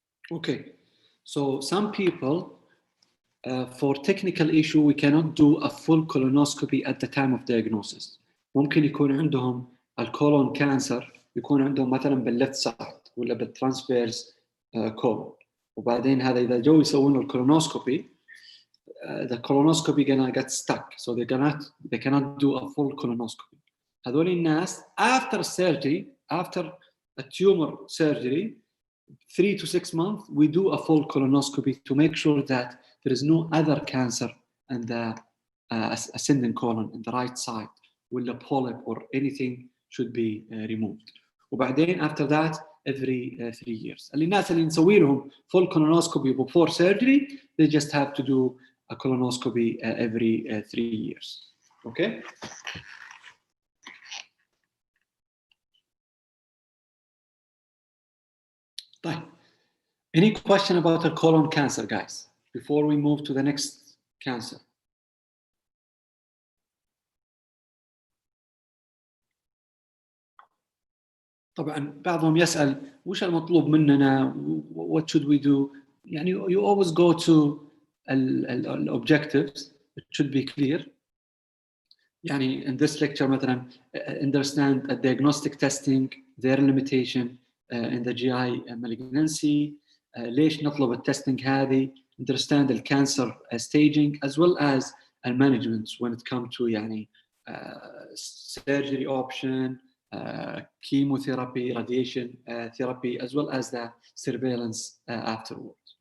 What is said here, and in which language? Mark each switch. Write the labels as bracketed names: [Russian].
[English] Okay, so some people, for technical issue, we cannot do a full colonoscopy at the time of diagnosis. [Arabic] ممكن يكون عندهم الكولون كانسر، يكون عندهم مثلا بالليفت سايد ولا بالترانسفيرس كولون، وبعدين هذا إذا جو يسوون الكولونوسكوبي, the colonoscopy gonna get stuck, so they cannot do a full colonoscopy. [English] هذول الناس after surgery, after a tumor surgery, 3 to 6 months, we do a full colonoscopy to make sure that there is no other cancer in the ascending colon in the right side, ولا polyp or anything should be removed. وبعدين after that every 3 years. الناس اللي نسوي لهم full colonoscopy before surgery, they just have to do a colonoscopy every 3 years. Okay? [Arabic] طيب. [English] Any question about the colon cancer, guys, before we move to the next cancer? [Arabic] طبعا بعضهم يسأل وش المطلوب مننا, what should we do? [English] يعني you always go to the objectives. It should be clear. يعني in this lecture مثلا understand a diagnostic testing, their limitation in the GI malignancy, ليش نطلب التستنج هذه, understand the cancer staging as well as management when it comes to يعني surgery option, chemotherapy, radiation therapy, as well as the surveillance afterwards.